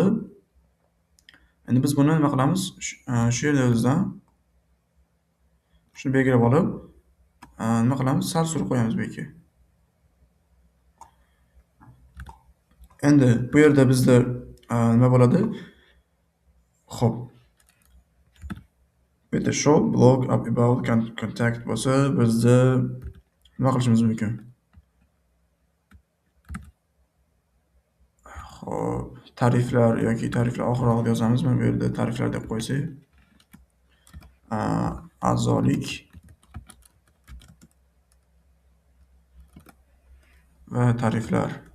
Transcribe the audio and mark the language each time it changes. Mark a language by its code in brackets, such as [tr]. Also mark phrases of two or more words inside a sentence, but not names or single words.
[uz] Endi biz buni nima qilamiz? Shu yerda o'zidan shuni belgilab olib, nima qilamiz? Sal surib qo'yamiz bu yerga. Endi bu yerda bizda nima bo'ladi? Xo'p. Bu yerda [en] show blog about contact [uz] bo'lsa, bizda nima qilishimiz mumkin? Xo'p, tariflar yoki tariflar oxirroqda yozamiz. Mana bu yerda tariflar deb qo'ysak, a'zolik va tariflar.